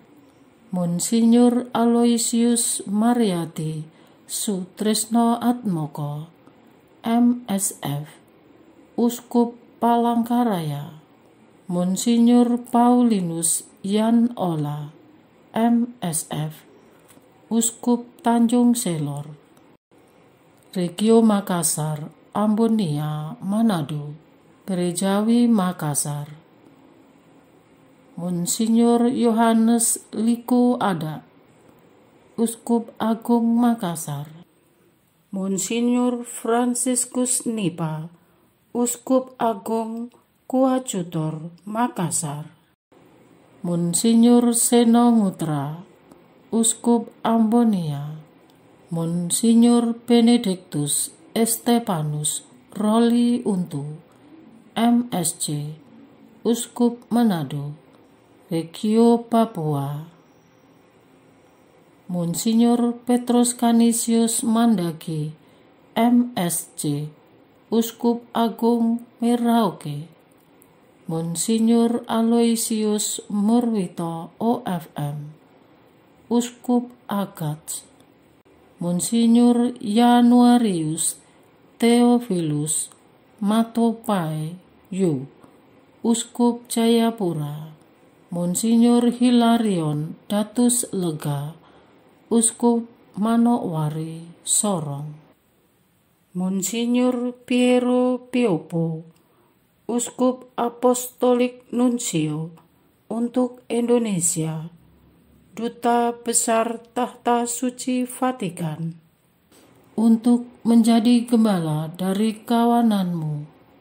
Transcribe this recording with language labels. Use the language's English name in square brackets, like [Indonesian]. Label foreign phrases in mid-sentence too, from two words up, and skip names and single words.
[Indonesian] Monsinyur Aloysius Mariati Sutrisno Atmoko, MSF, Uskup Palangkaraya. Monsinyur Paulinus Yan Ola, MSF, Uskup Tanjung Selor. Regio Makassar, Ambonia, Manado, Gerejawi Makassar. Monsinyur Yohanes Liku Ada, Uskup Agung Makassar. Monsinyur Franciscus Nipa, Uskup Agung Kuacutor Makassar. Monsinyur Seno Ngutra, Uskup Ambonia. Monsinyur Benedictus Estepanus Roli Untu, MSC, Uskup Manado, Regio Papua. Monsinyur Petrus Canisius Mandagi, MSc, Uskup Agung Merauke. Monsinyur Aloysius Murwito OFM, Uskup Agats, Monsinyur Januarius Theophilus Matopai Yu, Uskup Jayapura, Monsinyur Hilarion Datus Lega, Uskup Manokwari Sorong, Monsinyur Piero Piopo, Uskup Apostolik Nuncio untuk Indonesia, Duta Besar Tahta Suci Vatikan, untuk menjadi gembala dari kawananmu.